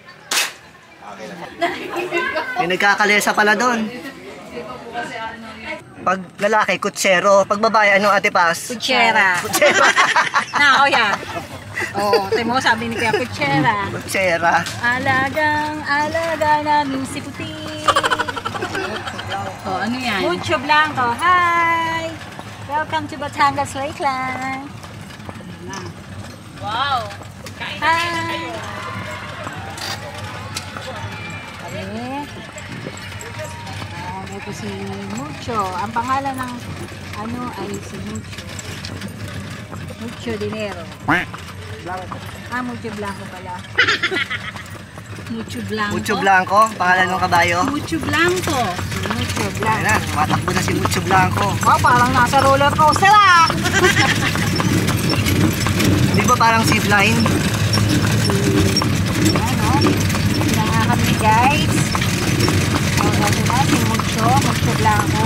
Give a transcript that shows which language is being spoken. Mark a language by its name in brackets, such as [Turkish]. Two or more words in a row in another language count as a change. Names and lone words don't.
[Filipino] May nagkakalesa pala doon. Pag lalaki, kutsero. Pag babae, ano Ate Paz? Kutsera. Kutsero. Na, kuya. Oo, tayo mo sabi ni Kuya Kutsera. Kutsera. Alaga namin si Puti. Oh, ano yan? Mucho Blanco. Hi! [English] Welcome to Batangas Lakeland. Wow! [Filipino] Hi! Ito si Mucho. Ang pangalan ng ano ay si Mucho. Mucho Dinero. Mucho Blanco pala. Mucho Blanco. Mucho Blanco, pangalan ng kabayo. Mucho Blanco. Mucho Ayan Blanco. na, tumatakbo na si Mucho Blanco. Oh, parang nasa roller coaster ah! Di ba parang zipline? Ano? Hindi nga kami guys. Ito na si Mucho Blanco.